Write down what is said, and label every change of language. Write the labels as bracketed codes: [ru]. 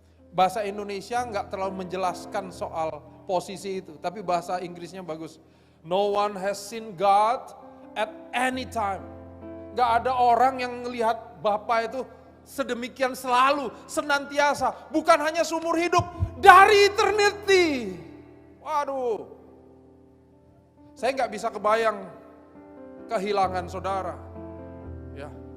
[id] Bahasa Indonesia nggak terlalu menjelaskan soal posisi itu, tapi bahasa Inggrisnya bagus. [en] No one has seen God at any time. [id] Nggak ada orang yang melihat Bapa itu sedemikian selalu, senantiasa, bukan hanya seumur hidup, dari eternity. Waduh, saya nggak bisa kebayang kehilangan saudara, ya.